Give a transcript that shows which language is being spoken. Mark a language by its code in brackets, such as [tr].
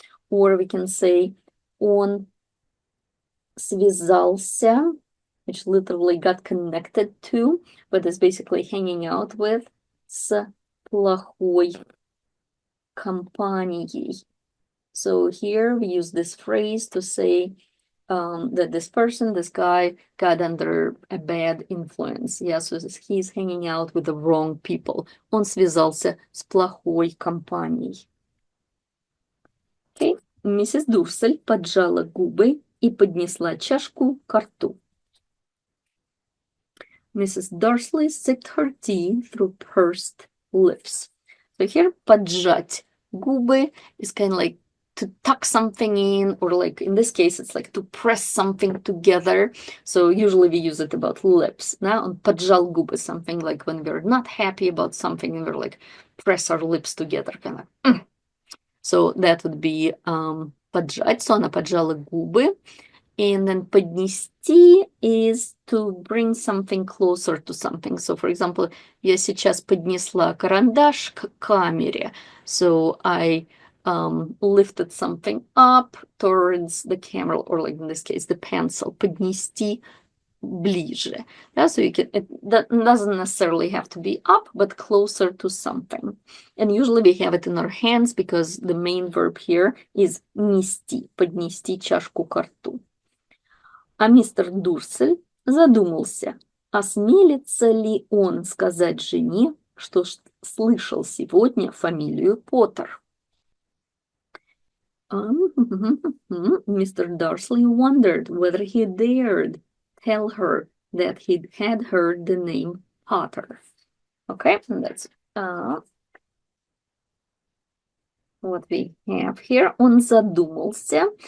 [en] Or we can say [ru] он связался, [en] which literally got connected to, but is basically hanging out with, [ru] с плохой компанией. [en] So here we use this phrase to say that this person, this guy, got under a bad influence. Yeah, so he's hanging out with the wrong people. [ru] Он связался с плохой компанией. [en] Okay. [ru] Миссис Дурсель поджала губы и поднесла чашку к рту. [en] Mrs. Dursley sipped her tea through pursed lips. So here, поджать губы is kind of like to tuck something in, or like in this case, it's like to press something together. So usually we use it about lips. Now, on [ru] поджал губы, [en] something like when we're not happy about something and we're like press our lips together, kind of. So that would be поджать. [ru] So она поджала губы. [en] And then поднести is to bring something closer to something. So, for example, [ru] я сейчас поднесла карандаш к камере. [en] So I lifted something up towards the camera, or like in this case, the pencil. Поднести [ru] ближе. [en] Yeah, so that doesn't necessarily have to be up, but closer to something. And usually we have it in our hands because the main verb here is нести, [ru] поднести чашку ко рту. А мистер Дурсель задумался, осмелится ли он сказать жене, что слышал сегодня фамилию Поттер. [en] Mr. Dursley wondered whether he dared tell her that he had heard the name Potter. Okay, and that's what we have here. [ru] Он задумался.